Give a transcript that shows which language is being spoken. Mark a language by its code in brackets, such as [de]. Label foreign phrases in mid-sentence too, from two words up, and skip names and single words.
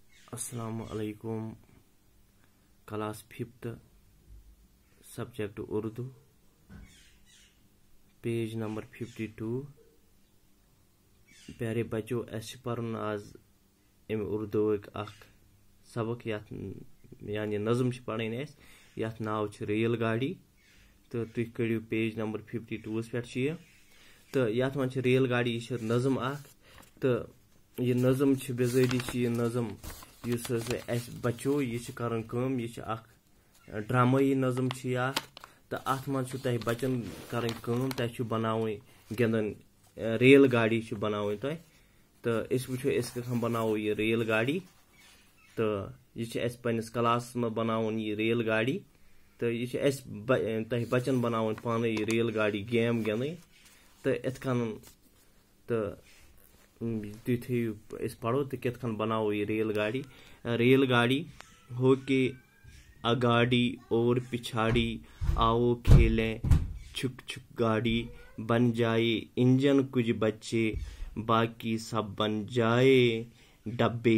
[ar] السلام عليكم. [en] class 5th subject Urdu, page number 52. [ur] پیارے بچوں, [ks] पर्न आज अम उर्दू सबक यानी नज़म पढ़न यथ नाव रेल गाड़ी। तो तुम कड़ियो पेज नंबर 52 पे तो यथ मन रेल गाड़ी यह नज़म तो यह नज़म बेजारी यह नज़म बचो यह कर यह ड्रामाई नज़म तो अत मन बचन कर तह बनावे गिंदन रेल गाड़ी बनावे तह तो वो बनावो यह रेल गाड़ी। तो यह पन्निस क्लास में बनावन यह रेल गाड़ी। तो यह तह बचन बनावन पान यह रेल गाड़ी गेम गिंद तो इतन तो तुम पढ़ो तो कित बनाओ ये रेल गाड़ी। [ur] ریل گاڑی ہو کے اگاڑی اور پچھاڑی آؤ کھیلیں چھک چھک گاڑی، بن جائے انجن کچھ بچے باقی سب بن جائے ڈبے.